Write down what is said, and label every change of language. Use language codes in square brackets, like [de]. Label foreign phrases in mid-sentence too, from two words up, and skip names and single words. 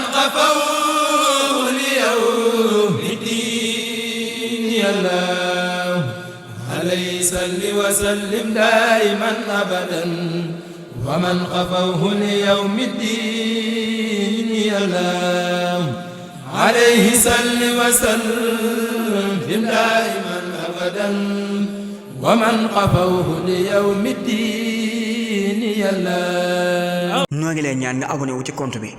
[ar] قفوا ليوم الدين يا الله عليه صل وسلم دائما أبدا ومن قفوه ليوم الدين يا الله عليه صل وسلم دائما أبدا ومن قفوه ليوم الدين يا الله [wo] noo ngi lay ñaan nga abonné wu ci compte bi